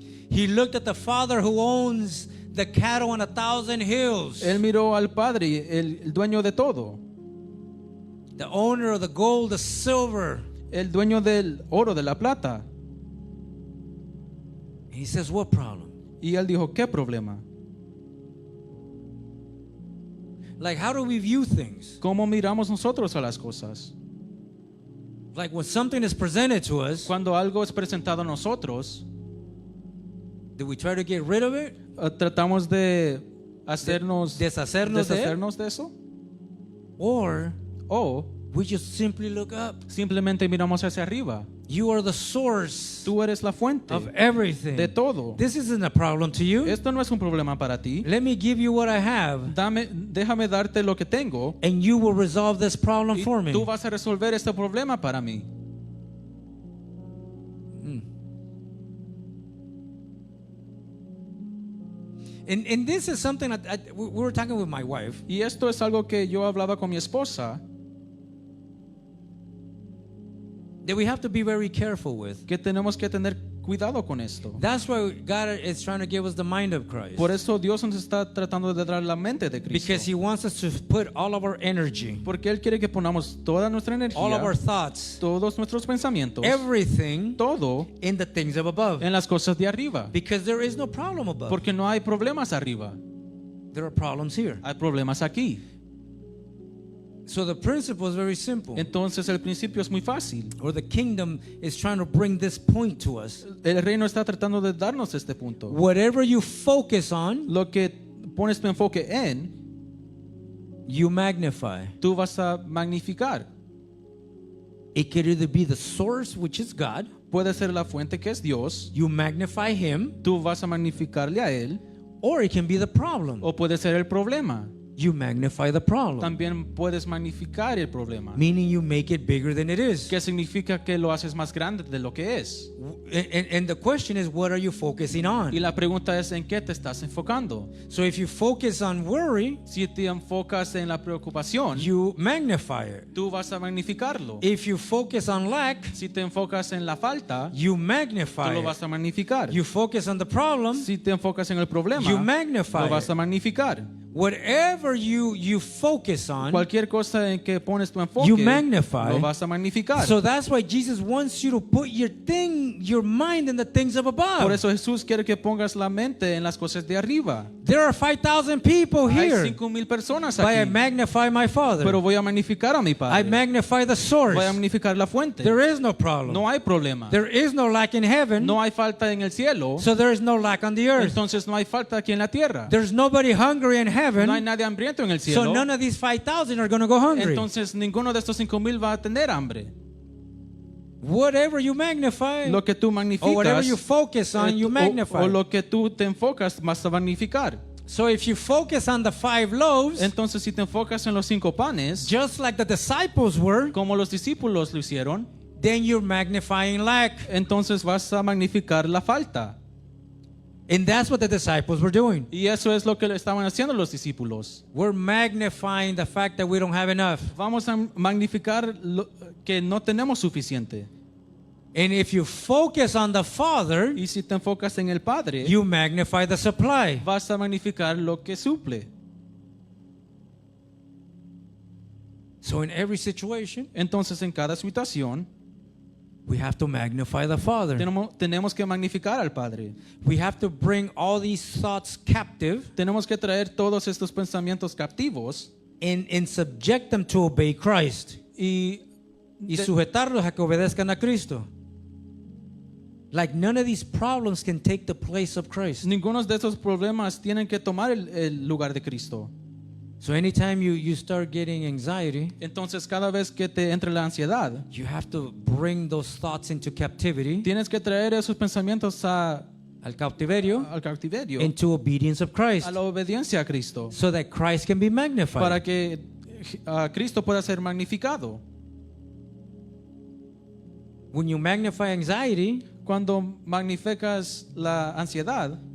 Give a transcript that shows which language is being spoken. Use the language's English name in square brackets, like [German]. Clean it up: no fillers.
[English] He looked at the Father who owns the cattle on 1,000 hills. [Spanish] Él miró al Padre, el dueño de todo. [English] The owner of the gold, the silver. [Spanish] El dueño del oro, de la plata. [English] He says, what problem? [Spanish] Y él dijo, ¿qué problema? [English] Like, how do we view things? [Spanish] ¿Cómo miramos nosotros a las cosas? [English] Like, when something is presented to us, [Spanish] Cuando algo es presentado a nosotros, [English] do we try to get rid of it? [Spanish] tratamos de Deshacernos de de eso. [English] Or [Spanish] O [English] we just simply look up. [Spanish] simplemente miramos hacia arriba. [English] You are the source [Spanish] Tú eres la fuente [English] of everything. [Spanish] de todo. [English] This isn't a problem to you. [Spanish] Esto no es un problema para ti. [English] Let me give you what I have, [Spanish] Déjame darte lo que tengo [English] and you will resolve this problem [Spanish] y [English] for me. [Spanish] tú vas a resolver este problema para mí. [English] And this is something we were talking with my wife. [Spanish] Y esto es algo que yo hablaba con mi esposa, [English] That we have to be very careful with. [Spanish] que tenemos que tener cuidado con esto. [English] That's why God is trying to give us the mind of Christ. [Spanish] Por eso Dios nos está tratando de dar la mente de [English] Because [Spanish] Cristo. [English] He wants us to put all of our energy, [Spanish] Porque Él quiere que ponamos toda nuestra [English] all of [Spanish] energía, [English] our thoughts, [Spanish] todos nuestros pensamientos, [English] everything [Spanish] todo [English] in the things of above. [Spanish] en las cosas de arriba. [English] Because there is no problem above. [Spanish] Porque no hay problemas arriba, [English] There are problems here. [Spanish] hay problemas aquí. [English] So the principle is very simple. [Spanish] Entonces el principio es muy fácil. [English] Or the kingdom is trying to bring this point to us. [Spanish] El reino está tratando de darnos este punto. [English] Whatever you focus on, [Spanish] Lo que pones tu enfoque en, [English] you magnify. [Spanish] tú vas a magnificar. [English] It could either be the source, which is God. [Spanish] Puede ser la fuente, que es Dios, [English] You magnify Him. [Spanish] tú vas a magnificarle a Él, [English] Or it can be the problem. [Spanish] o puede ser el problema. [English] You magnify the problem. [Spanish] También puedes magnificar el problema. [English] Meaning you make it bigger than it is. [Spanish] ¿Qué significa? Que lo haces más grande de lo que es. [English] And the question is, what are you focusing [Spanish] Y [English] on? [Spanish] la pregunta es, ¿en qué te estás enfocando? [English] So if you focus on worry, [Spanish] Si te enfocas en la preocupación, [English] you magnify it. [Spanish] tú vas a magnificarlo. [English] If you focus on lack, [Spanish] Si te enfocas en la falta, [English] you [Spanish] tú [English] magnify [Spanish] lo it. vas a magnificar. [English] You focus on the problem, [Spanish] Si te enfocas en el problema, [English] you magnify [Spanish] lo vas [English] it. [Spanish] a magnificar. [English] Whatever you focus on, [Spanish] Cualquier cosa en que pones tu enfoque, [English] you magnify. [Spanish] lo vas a magnificar. [English] So that's why Jesus wants you to put your mind in the things of above. [Spanish] Por eso Jesús quiere que pongas la mente en las cosas de arriba. [English] There are 5,000 people [Spanish] Hay [English] here, [Spanish] 5,000 personas [English] but I [Spanish] aquí, [English] magnify my Father. [Spanish] pero voy a magnificar a mi [English] I [Spanish] Padre. [English] magnify the source. [Spanish] Voy a magnificar la fuente. [English] There is no problem. [Spanish] No hay problema. [English] There is no lack in heaven, [Spanish] No hay falta en el cielo. [English] so there is no lack on the earth. [Spanish] Entonces no hay falta aquí en la tierra. [English] There's nobody hungry in [Spanish] No hay [English] heaven, [Spanish] nadie hambriento en el [English] so [Spanish] cielo. [English] none of these 5,000 are going to go hungry. [Spanish] Entonces ninguno de estos 5,000 va a tener hambre. [English] Whatever you magnify, [Spanish] Lo que tú [English] or whatever you [Spanish] magnificas, [English] focus on, you magnify. [Spanish] o lo que tú te enfocas, vas a magnificar. [English] So if you focus on the 5 loaves, [Spanish] Entonces si te enfocas en los 5 panes, [English] just like the disciples were, [Spanish] como los discípulos lo hicieron, [English] then you're magnifying lack. [Spanish] entonces vas a magnificar la falta. [English] And that's what the disciples were doing. [Spanish] Y eso es lo que le estaban haciendo los discípulos. [English] We're magnifying the fact that we don't have enough. [Spanish] Vamos a magnificar que no tenemos suficiente. [English] And if you focus on the Father, [Spanish] Y si te enfocas en el Padre, [English] you magnify the supply. [Spanish] vas a magnificar lo que suple. [English] So in every situation, [Spanish] Entonces, en cada situación, [English] we have to magnify the Father. [Spanish] tenemos que magnificar al Padre. [English] We have to bring all these thoughts captive [Spanish] Tenemos que traer todos estos pensamientos captivos [English] and subject them to obey Christ. [Spanish] y Y sujetarlos a que obedezcan a Cristo. [English] Like none of these problems can take the place of Christ. [Spanish] ninguno de esos problemas tienen que tomar el lugar de Cristo. [English] So anytime you start getting anxiety, [Spanish] Entonces, cada vez que te entre la ansiedad, [English] you have to bring those thoughts into captivity, [Spanish] tienes que traer esos pensamientos al cautiverio, al cautiverio, [English] into obedience of Christ, [Spanish] a la obediencia a Cristo, [English] so that Christ can be magnified. [Spanish] para que Cristo pueda ser magnificado. [English] When you magnify anxiety, [Spanish] Cuando magnificas la ansiedad,